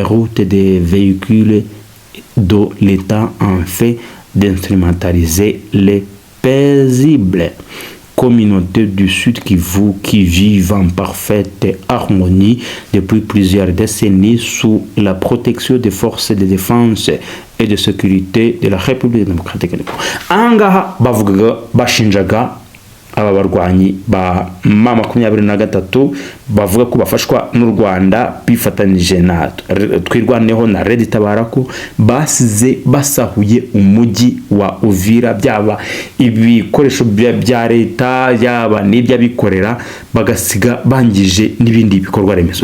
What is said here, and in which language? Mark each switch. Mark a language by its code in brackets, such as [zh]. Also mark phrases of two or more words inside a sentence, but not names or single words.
[fr] routes des véhicules dont l'État en fait d'instrumentaliser les paisibles communautés du Sud Kivu qui vivent en parfaite harmonie depuis plusieurs décennies sous la protection des forces de défense et de sécurité de la République démocratique du Congo. [rw] Angaha bavugaga bashinjaga aba barwanyi ba M23 bavuga ko bafashwa n'u Rwanda bifatanije na twirwaneho na Red Tabara ko basize basahuye umujyi wa Uvira, byaba ibikoresho bya leta yaba n'iby'abikorera, bagasiga bangije n'ibindi bikorwa remezo.